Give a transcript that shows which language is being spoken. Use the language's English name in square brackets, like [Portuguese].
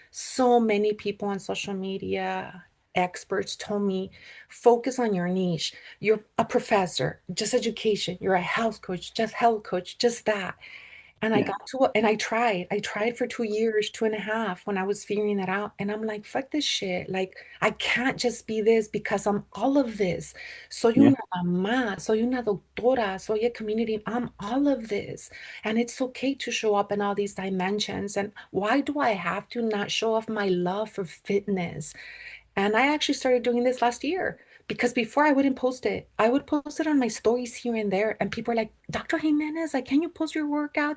[English] So many people on social media, experts told me, focus on your niche. You're a professor, just education. You're a health coach, just that. And I Yeah. got to, and I tried. I tried for 2 years, 2.5 when I was figuring that out. And I'm like, fuck this shit. Like, I can't just be this because I'm all of this. [Spanish] Soy [English] Yeah. [Spanish] una mamá, soy una doctora, soy [English] a community. I'm all of this. And it's okay to show up in all these dimensions. And why do I have to not show off my love for fitness? And I actually started doing this last year because before I wouldn't post it. I would post it on my stories here and there. And people are like, Dr. Jimenez, like, can you post your workouts?